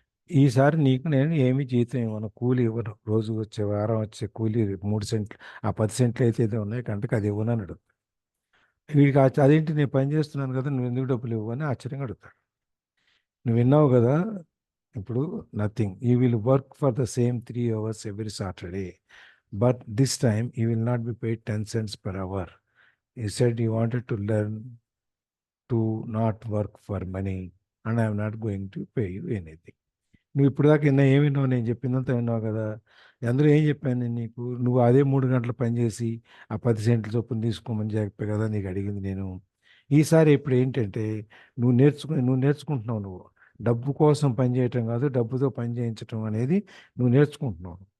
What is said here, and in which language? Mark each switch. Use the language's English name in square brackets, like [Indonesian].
[Telugu] ఈసారి నీకు నేను ఏమి జీతం ఇవ్వను, కూలి ఇవ్వను. రోజు వచ్చే వారం వచ్చే కూలి 3 సెంట్లు, ఆ 10 సెంట్లు అయితే ఏదో ఉన్నాయి గంటకు అది ఇవ్వను అని అడుగుతాడు. వీడికి అదేంటి నేను పని చేస్తున్నాను కదా, నువ్వు ఎందుకు డబ్బులు ఇవ్వని ఆశ్చర్యంగా అడుగుతాడు. నువ్వు విన్నావు కదా ఇప్పుడు, nothing. [English] You will work for the same 3 hours every Saturday, but this time you will not be paid 10 cents per hour. You said you wanted to learn to not work for money and I am not going to pay you anything. [Telugu] నువ్వు ఇప్పుడు దాకా ఏమి విన్నావు? నేను చెప్పిందంతా విన్నావు కదా. అందులో ఏం చెప్పాను నేను నీకు? నువ్వు అదే 3 గంటలు పనిచేసి ఆ 10 సెంట్ల చొప్పున తీసుకోమని చెప్పే కదా నీకు అడిగింది నేను. ఈసారి ఇప్పుడు ఏంటంటే నువ్వు నేర్చుకుంటున్నావు. నువ్వు డబ్బు కోసం పని చేయటం కాదు, డబ్బుతో పని చేయించటం అనేది నువ్వు నేర్చుకుంటున్నావు.